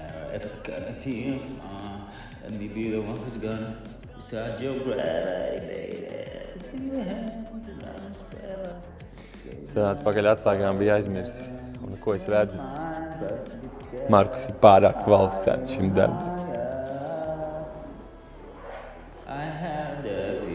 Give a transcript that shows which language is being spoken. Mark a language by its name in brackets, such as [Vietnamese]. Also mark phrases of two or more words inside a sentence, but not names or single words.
[English] if I guarantee you a smile, let me be the one who's gonna start your gravity, baby. [Latvian] Sanāca pakaļ atslēgām, bija aizmirsis. Un ko es redzu? Markus ir pārāk kvalificēts šim darbam. [English] I have the